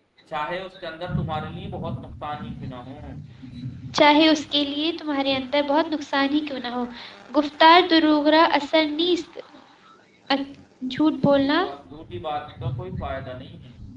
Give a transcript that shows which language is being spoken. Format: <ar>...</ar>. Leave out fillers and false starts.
<ur>چاہے اس کے اندر تمہارے لیے بہت نقصان ہی کیوں نہ ہو، چاہے اس کے لیے تمہارے اندر بہت نقصان ہی کیوں نہ ہو.</ur> <fa>گفتار دروغ را اثر نیست،</fa> <ur>جھوٹ بولنا، جھوٹی بات کا کوئی فائدہ نہیں ہے.</ur>